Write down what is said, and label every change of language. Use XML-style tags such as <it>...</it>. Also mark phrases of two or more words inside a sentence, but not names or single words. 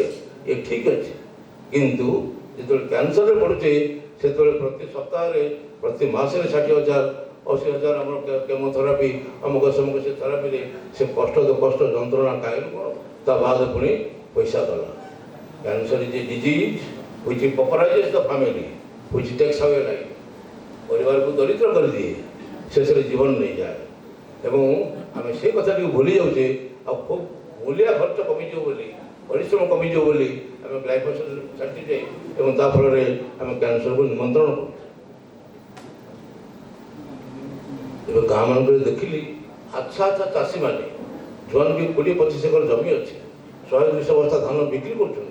<or>ଏ ଠିକ୍ ଅଛି, କିନ୍ତୁ ଯେତେବେଳେ କ୍ୟାନ୍ସରରେ ପଡ଼ୁଛି ସେତେବେଳେ ପ୍ରତି ସପ୍ତାହରେ, ପ୍ରତି ମାସରେ 60,000 80,000 ଆମର କେମୋଥେରାପି, ଅମୁକ ସମୁକ ସେ ଥେରାପିରେ ସେ କଷ୍ଟ ଯନ୍ତ୍ରଣା କାହିଁକି କ'ଣ, ତା ବାଦ ପୁଣି ପଇସା ଗଲା।</or> <en>cancer is a disease which pauperizes the family, which takes away life,</en> <or>ପରିବାରକୁ ଦରିଦ୍ର କରିଦିଏ, ଶେଷରେ ଜୀବନ ନେଇଯାଏ। ଏବଂ ଆମେ ସେ କଥାଟିକୁ ଭୁଲି ଯାଉଛେ, ଆଉ ଖୁବ୍ ମୂଲ୍ୟ ଖର୍ଚ୍ଚ କମିଯିବ ବୋଲି, ପରିଶ୍ରମ କମିଯିବ ବୋଲି ଆମେ ଗ୍ଲାଇଫୋସେଟ୍ ଛାଟିଛେ ଏବଂ ତା ଫଳରେ ଆମେ କ୍ୟାନ୍ସରକୁ ନିମନ୍ତ୍ରଣ କରୁଛେ। ଏବେ ଗାଁମାନଙ୍କରେ ଦେଖିଲି ଆଚ୍ଛା ଚାଷୀମାନେ, ଯେଉଁମାନେ 20-25 ଏକର ଜମି ଅଛି, 100-200 ବସ୍ତା ଧାନ ବିକ୍ରି କରୁଛନ୍ତି।</or>